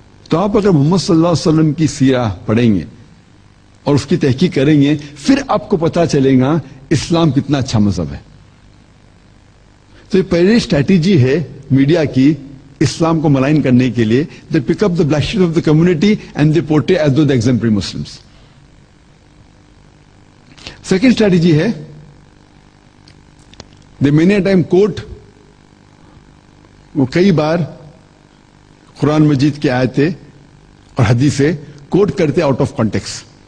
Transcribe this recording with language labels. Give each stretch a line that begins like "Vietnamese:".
Urdu: تو آپ اگر محمد صلی اللہ علیہ وسلم کی سیرہ پڑھیں گے اور اس کی تحقیق کریں گے, پھر آپ کو پتا چلے گا اسلام کتنا اچھا مذہب ہے. تو یہ پہلی اسٹریٹجی ہے میڈیا کی اسلام کو ملائن کرنے کے لیے.
English: They pick up the black sheep of the community and they portray as the example Muslims.
Urdu: Second strategy ہے
English: they many time quote,
Urdu: وہ کئی بار قرآن مجید کی آیتیں اور حدیثیں کوٹ کرتے آؤٹ آف کانٹیکس.